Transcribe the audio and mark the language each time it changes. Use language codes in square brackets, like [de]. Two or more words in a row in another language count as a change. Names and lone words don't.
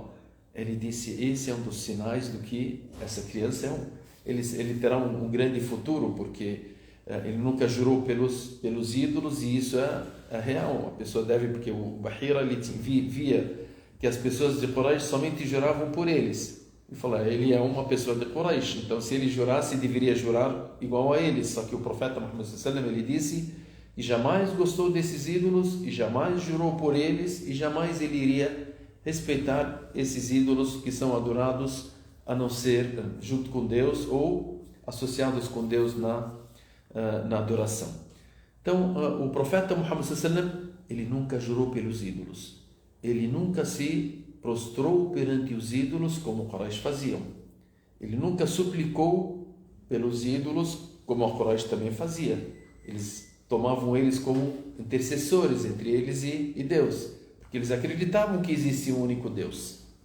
[pt] Ele disse: esse é um dos sinais do que essa criança ele terá um grande futuro, porque ele nunca jurou pelos ídolos, e isso é real. A pessoa deve, porque o Bahira ele via que as pessoas de Quraysh somente juravam por eles. E falou: ele é uma pessoa de Quraysh, então se ele jurasse, deveria jurar igual a eles. Só que o profeta Muhammad [ar] صلى الله عليه وسلم, [pt] ele disse: e jamais gostou desses ídolos, e jamais jurou por eles, e jamais ele iria respeitar esses ídolos que são adorados a não ser junto com Deus ou associados com Deus na adoração. Então, o profeta Muhammad [ar] صلى الله عليه وسلم, [pt] ele nunca jurou pelos ídolos, ele nunca se prostrou perante os ídolos como os Quraysh faziam, ele nunca suplicou pelos ídolos como a Quraysh também fazia. Eles tomavam eles como intercessores entre eles e Deus, porque eles acreditavam que existe um único Deus.